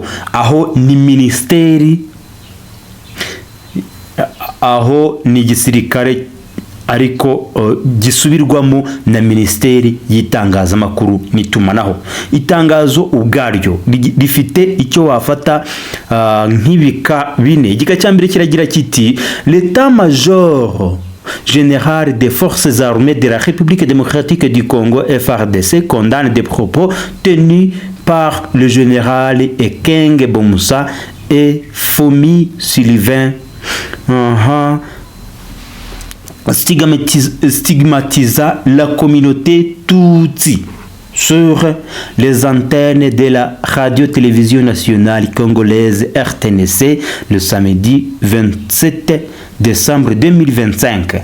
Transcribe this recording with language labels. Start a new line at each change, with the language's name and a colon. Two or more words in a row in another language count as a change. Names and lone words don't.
Kinyarwanda: Aho ni ministeri, aho ni igisirikare ariko gisubirwamo na Ministeri y'itangazamakuru n'itumanaho. Itangazo ubwaryo rifite icyo wafata nk'ibika bine. Igika cya mbere kiragira kiti
French: l'état-major général des forces armées de la République démocratique du Congo FARDC condamne des propos tenus par le général Ekenge Bomusa et Fomi Sylvain stigmatisa la communauté Tutsi sur les antennes de la radio-télévision nationale congolaise RTNC le samedi 27 décembre 2025.